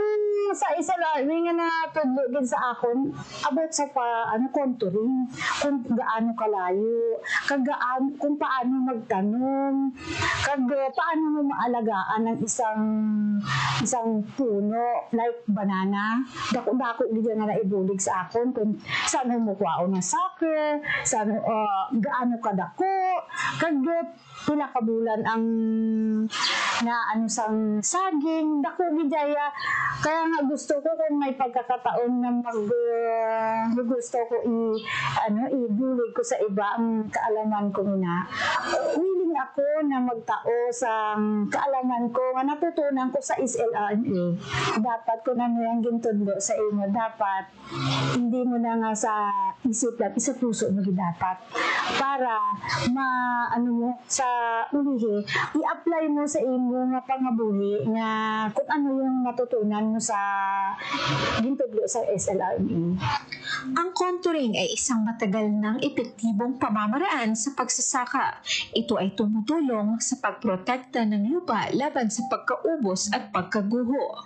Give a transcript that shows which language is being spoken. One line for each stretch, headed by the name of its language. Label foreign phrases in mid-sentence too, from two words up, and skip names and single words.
Hiligaynon: sa isa lang nga na tudlo gid sa akon about sa contouring kung gaano kalayo kag kung paano magtanom kag paano mo maalagaan ang isang puno
English: like banana
Hiligaynon: dako gid nga naibulig sa akon kung saan mo kuwaon na sucker saan gaano kadako kag pila ka bulan ang sang saging dako gidaya kaya nga gusto ko kung may pagkakataon na gusto ko ibulig ko sa iba ang kaalaman ko na willing ako na magtao sa kaalaman ko nga natutunan ko sa SLRMA dapat ko na niyang gintudlo sa inyo dapat hindi mo na nga sa isip lang isa puso mo dapat para sa ulihi i-apply mo sa imo nga pangabuhi nga kung ano yung natutunan mo sa gintudlo sa SLRMA.
Filipino: Ang contouring ay isang matagal ng epektibong pamamaraan sa pagsasaka. Ito ay tumutulong sa pagprotekta ng lupa laban sa pagkaubos at pagkaguho.